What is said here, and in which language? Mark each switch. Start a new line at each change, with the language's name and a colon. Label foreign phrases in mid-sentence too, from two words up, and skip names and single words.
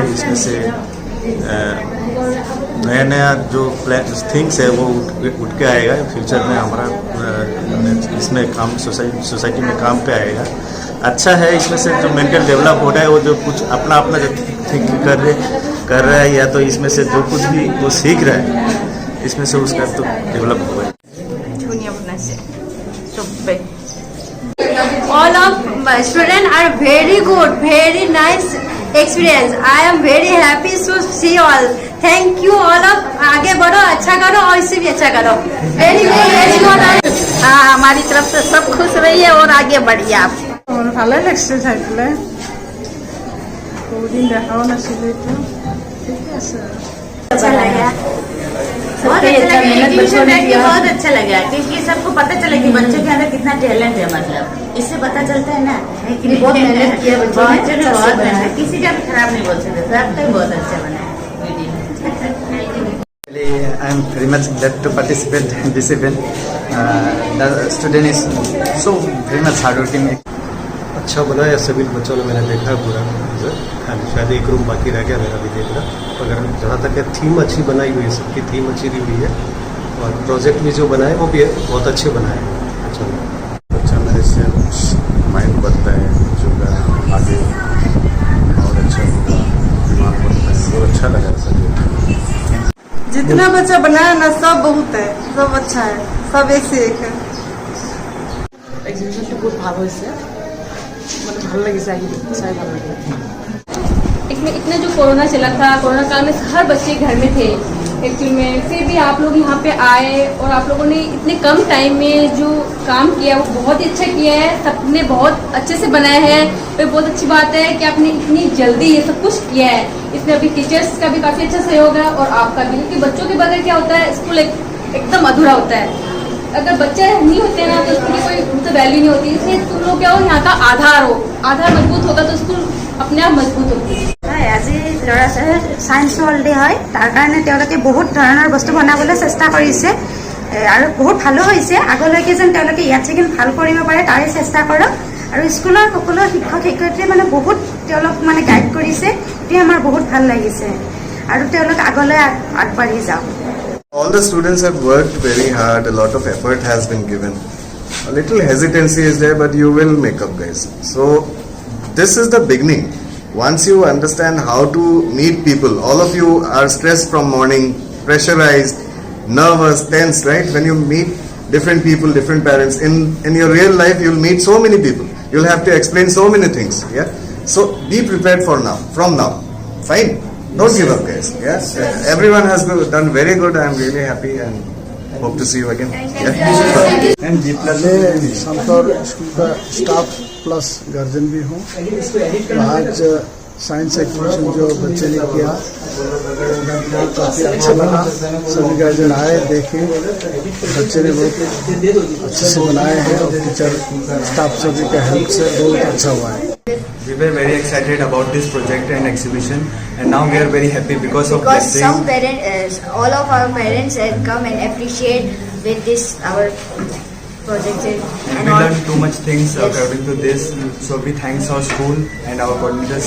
Hindi: इसमें से नया नया जो थिंग्स है वो उठ के आएगा फ्यूचर में। हमारा इसमें काम सोसाइटी में काम पे आएगा। अच्छा है। इसमें से जो
English: mental develop
Hindi: हो रहा है, वो जो कुछ अपना जो थिंक कर रहा है, या तो इसमें से जो कुछ भी वो सीख रहा है, इसमें से उसका तो डेवलप होगा।
Assamese: ধুনীয়া বনাইছে চবে।
English: All of my students are very good, very nice experience. I am very happy to see all. Thank you all of.
Hindi: आगे बढ़ो, अच्छा करो और इससे भी अच्छा करो।
English: Very good, very good.
Hindi: हाँ, हमारी तरफ से सब खुश रहिए और आगे बढ़िए आप।
Assamese: ভালে লাগছে চাই পেলাই, বহুদিন দেখাও নাছিলে, এইটো ঠিকে আছে।
Hindi: अच्छा लगा, बहुत अच्छा लगा, क्योंकि सबको पता चला कि बच्चों के अंदर कितना टैलेंट है। मतलब इससे पता चलता है ना कि बहुत मेहनत किया बच्चों ने, बहुत मेहनत, किसी का भी खराब नहीं बोल सकते, सबका बहुत अच्छा बना है।
English: I am very much glad to participate in this event. The student is so very much hardworking.
Hindi: अच्छा बनाया सभी बच्चों ने, मैंने देखा पूरा। शायद एक रूम बाकी रह गया मेरा भी देखना। अगर जहाँ तक है थीम अच्छी बनाई हुई है, सबकी थीम अच्छी दी हुई है, और प्रोजेक्ट भी जो बनाए वो भी बहुत अच्छे बनाए हैं। अच्छा मेरे से माइंड बनता है, जो आगे और अच्छा होगा, दिमाग बनता है, बहुत अच्छा लगा सभी। जितना बच्चा बनाया ना, सब बहुत है, सब अच्छा है, सब एक से एक है।
Assamese: এক্সিবিশনটো বহুত ভাল হৈছে, মানে ভাল লাগিছে, আহি চাই ভাল লাগে।
Hindi: इसमें इतना जो कोरोना चला था, कोरोना काल में हर बच्चे घर में थे एक्चुअल में, फिर भी आप लोग यहाँ पे आए और आप लोगों ने इतने कम टाइम में जो काम किया वो बहुत ही अच्छा किया है। सबने बहुत अच्छे से बनाया है। तो बहुत अच्छी बात है कि आपने इतनी जल्दी ये सब कुछ किया है। इसमें अभी टीचर्स का भी काफ़ी अच्छा सहयोग है और आपका भी, क्योंकि बच्चों के बगैर क्या होता है, स्कूल एकदम अधूरा होता है। अगर बच्चे नहीं होते ना तो स्कूल की कोई मतलब वैल्यू नहीं होती। इसलिए तुम लोग क्या हो, यहाँ का आधार हो, आधार मजबूत होगा तो स्कूल अपने आप मजबूत होगी।
Assamese: আজি ল'ৰা ছোৱালীৰ
English: science world day
Assamese: হয়, তাৰ কাৰণে তেওঁলোকে বহুত ধৰণৰ বস্তু বনাবলৈ চেষ্টা কৰিছে, আৰু বহুত ভালো হৈছে। আগলৈকে যেন তেওঁলোকে ইয়াত চেকিন ভাল কৰিব পাৰে তাৰে চেষ্টা কৰক। আৰু স্কুলৰ সকলো শিক্ষক শিক্ষয়িত্ৰীয়ে মানে বহুত তেওঁলোক মানে গাইড কৰিছে, এইটোৱে আমাৰ বহুত ভাল লাগিছে, আৰু তেওঁলোক আগলৈ আগবাঢ়ি যাওক।
English: All the students have worked very hard, a lot of effort has been given. A little hesitancy is there, but you will make up, guys. So this is the beginning. Once you understand how to meet people, all of you are stressed from morning, pressurized, nervous, tense, right? When you meet different people, different parents, in your real life you'll meet so many people. You'll have to explain so many things, yeah? So be prepared for now, from now. Fine? Don't give up, guys. Yes, everyone has done very good. I'm really happy and hope to see you again. Yeah.
Hindi: And संतौर स्कूल का
English: staff plus guardian
Hindi: भी हूँ। आज
English: science exhibition
Hindi: जो बच्चे ने किया काफ़ी अच्छा लगा। सभी गार्जियन आए, देखे, बच्चे ने बहुत अच्छे से बनाए हैं और
English: teacher staff
Hindi: सभी का हेल्प से बहुत अच्छा हुआ है।
English: We were very excited about this project and exhibition, and now we are very happy because of Because this thing. some parents, all of our parents have come and appreciate with this our project And and we all. learned too much things Yes. according to this. So we thanks our school and our coordinators.